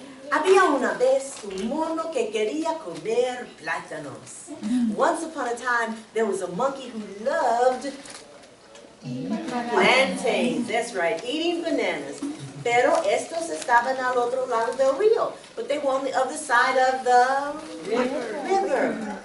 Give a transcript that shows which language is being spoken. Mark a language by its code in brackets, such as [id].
[es] Había una vez un mono que quería comer plátanos. [en] Once upon a time, there was a monkey who loved plantains. That's right, eating bananas. [es] Pero estos estaban al otro lado del río. [en] But they were on the other side of the river.